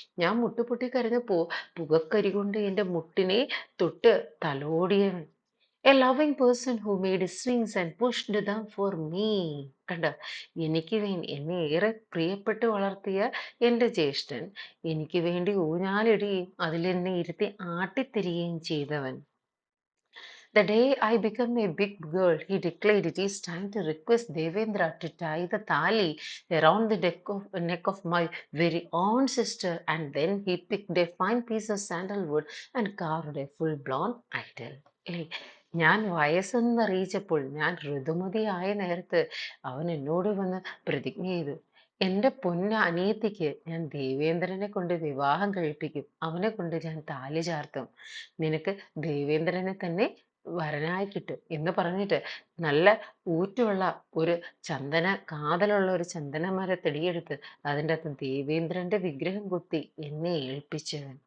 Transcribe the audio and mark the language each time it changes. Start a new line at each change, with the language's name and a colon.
Malayalam: ഞാൻ മുട്ടുപൊട്ടി കരഞ്ഞപ്പോ പുകക്കരി കൊണ്ട് എൻ്റെ മുട്ടിനെ തൊട്ട് തലോടിയവൻ.
English: A loving person who made swings and pushed them for me.
Malayalam: കണ്ടോ, എനിക്ക് വേണ്ടി എന്നെ ഏറെ പ്രിയപ്പെട്ട് വളർത്തിയ എൻ്റെ ജ്യേഷ്ഠൻ എനിക്ക് വേണ്ടി ഊഞ്ഞാലിടുകയും അതിലെന്നെ ഇരുത്തി ആട്ടിത്തരികയും ചെയ്തവൻ.
English: The day I became a big girl, he declared it is time to request Devendra to tie the thali around the neck of my very own sister, and then he picked a fine piece of sandalwood and carved a full-blown idol.
Malayalam: ഏയ്, ഞാൻ വയസ്സെന്നറിയിച്ചപ്പോൾ, ഞാൻ ഋതുമതിയായ നേരത്ത് അവൻ എന്നോട് വന്ന് പ്രതിജ്ഞ ചെയ്തു. എൻ്റെ അനിയത്തിക്ക് ഞാൻ ദേവേന്ദ്രനെ കൊണ്ട് വിവാഹം കഴിപ്പിക്കും. അവനെ കൊണ്ട് ഞാൻ താലി ചാർത്തും. നിനക്ക് ദേവേന്ദ്രനെ തന്നെ വരനായി കിട്ടും എന്ന് പറഞ്ഞിട്ട് നല്ല ഊറ്റുള്ള ഒരു കാതലുള്ള ഒരു ചന്ദനമരത്തെടിയെടുത്ത് അതിൻ്റെ അകത്ത് ദേവേന്ദ്രന്റെ വിഗ്രഹം കുത്തി എന്നെ ഏൽപ്പിച്ചവൻ.